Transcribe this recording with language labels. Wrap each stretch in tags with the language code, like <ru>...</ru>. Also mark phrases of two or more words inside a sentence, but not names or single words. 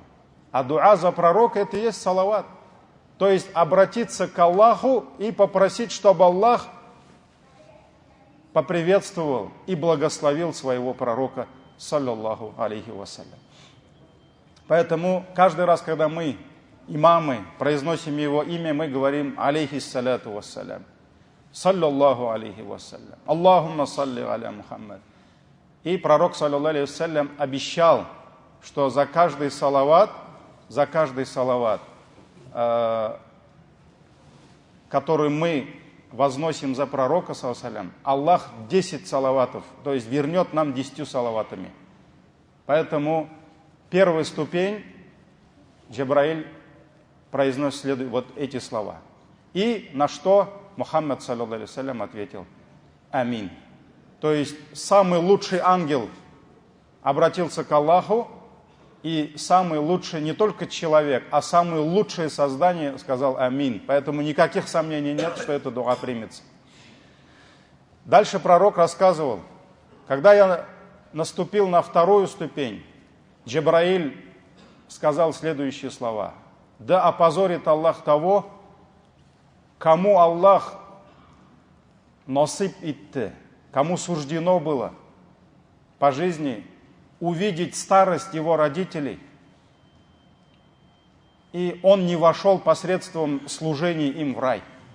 <ru>А дуа за пророка — это и есть салават. То есть обратиться к Аллаху и попросить, чтобы Аллах поприветствовал и благословил своего пророка,</ru> <ar>صلى الله عليه وسلم.</ar> <ru>Поэтому каждый раз, когда мы, имамы, произносим его имя, мы говорим</ru> <ar>عليه الصلاة والسلام. صلى الله عليه وسلم، اللهم صل على محمد.</ar> <ru>И пророк,</ru> <ar>صلى الله عليه وسلم,</ar> <ru>обещал, что за каждый салават, который мы возносим за пророка,</ru> <ar>صلى الله عليه وسلم,</ar> <ru>Аллах 10 салаватов, то есть вернет нам 10 салаватами. Поэтому первая ступень, Джабраиль произносит вот эти слова. И на что Мухаммад,</ru> <ar>صلى الله عليه وسلم,</ar> <ru>ответил: амин. То есть самый лучший ангел обратился к Аллаху, и самый лучший не только человек, а самое лучшее создание сказал амин. Поэтому никаких сомнений нет, что эта дуа примется. Дальше пророк рассказывал: когда я наступил на вторую ступень, Джабраиль сказал следующие слова: да опозорит Аллах того, кому Аллах насип итте, кому суждено было по жизни увидеть старость его родителей, и он не вошел посредством служения им в рай.</ru>